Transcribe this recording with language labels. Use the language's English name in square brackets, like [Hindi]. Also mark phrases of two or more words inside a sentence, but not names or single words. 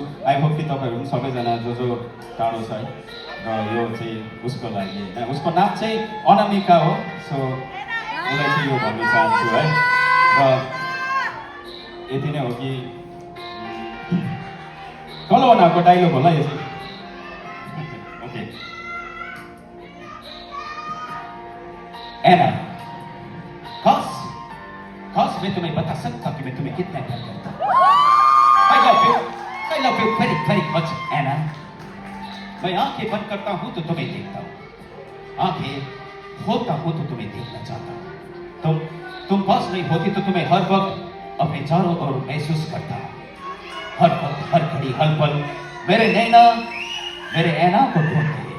[English] I hope [Nepali] कि तपाईँहरू पनि सबैजना जो जो टाढो छ है र यो चाहिँ उसको लागि होइन, उसको नाम चाहिँ अनामिका हो, सो उसलाई चाहिँ यो भन्न चाहन्छु है। र यति नै हो कि कलवनाको डाइलग होला यो चाहिँ। [Hindi] ओके एना कस मैं तुम्हें बता सकता कि मैं तुम्हें कितना प्यार करता हूँ। [English] I love you very very much एना। [Hindi] मैं आंखें बंद करता हूँ तो तुम्हें देखता हूँ, आंखें खोलता हूँ तो तुम्हें देखना चाहता हूँ। तुम पास नहीं होती तो तुम्हें हर वक्त अपने चारों ओर महसूस करता हूँ, हर वक्त हर घड़ी हर पल मेरे नैना मेरे ऐना को ढूंढते हैं।